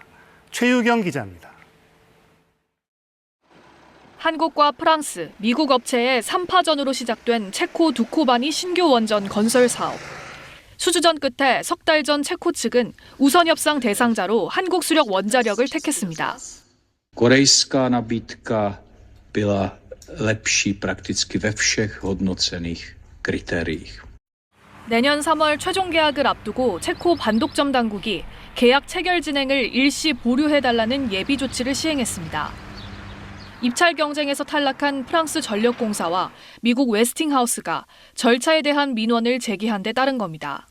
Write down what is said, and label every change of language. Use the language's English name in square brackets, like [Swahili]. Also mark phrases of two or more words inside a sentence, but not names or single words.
[Korean] 최유경 기자입니다. 한국과 프랑스, 미국 업체의 3파전으로 시작된 체코 두코바니 신규 원전 건설 사업. 수주전 끝에 석 달 전 체코 측은 우선 협상 대상자로 한국수력 원자력을 택했습니다. [Czech] Korejská nabídka byla lepší prakticky ve všech hodnocených kritériích. [Korean] 내년 3월 최종 계약을 앞두고 체코 반독점 당국이 계약 체결 진행을 일시 보류해달라는 예비 조치를 시행했습니다. 입찰 경쟁에서 탈락한 프랑스 전력공사와 미국 웨스팅하우스가 절차에 대한 민원을 제기한 데 따른 겁니다.